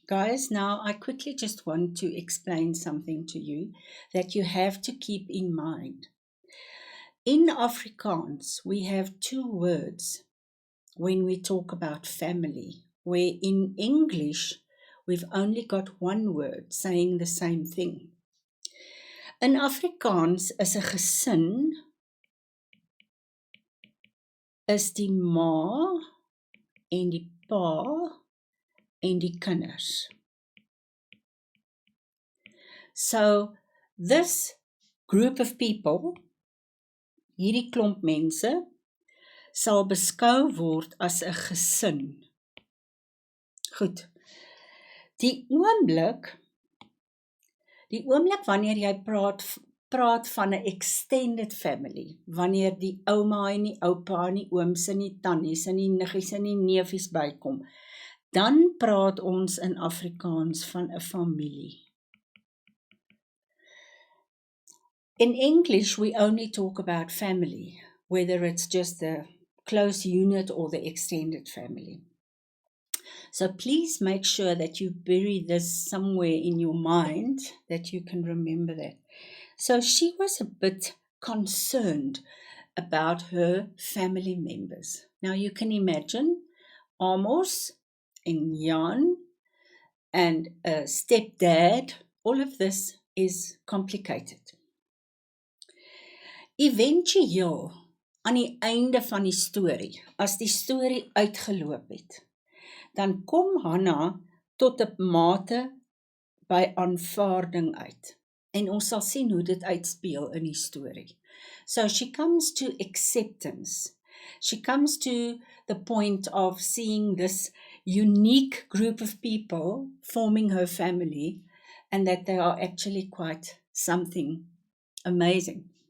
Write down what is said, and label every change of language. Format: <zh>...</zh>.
<en>Guys, now I quickly just want to explain something to you that you have to keep in mind. In Afrikaans, we have two words when we talk about family, where in English, we've only got one word saying the same thing.</en> <af>In Afrikaans is 'n gesin is die ma en die pa en die kinders.</af> <en>So this group of people,</en> <af>hierdie klomp mense, sal beskou word as 'n gesin. Goed. Die oomblik wanneer jy praat van 'n extended family, wanneer die ouma en die oupa en die ooms en die tannies en die niggies en die neefies bykom, dan praat ons in Afrikaans van 'n familie.</af> <en>In English, we only talk about family, whether it's just the close unit or the extended family. So please make sure that you bury this somewhere in your mind, that you can remember that. So she was a bit concerned about her family members. Now you can imagine Amos and Jan and a stepdad, all of this is complicated.</en> <af>Eventueel, aan die einde van die storie, as die storie uitgeloop het, dan kom Hannah tot 'n mate by aanvaarding uit. En ons sal sien hoe dit uitspeel in die storie.</af> <en>So she comes to acceptance. She comes to the point of seeing this unique group of people forming her family and that they are actually quite something amazing.</en>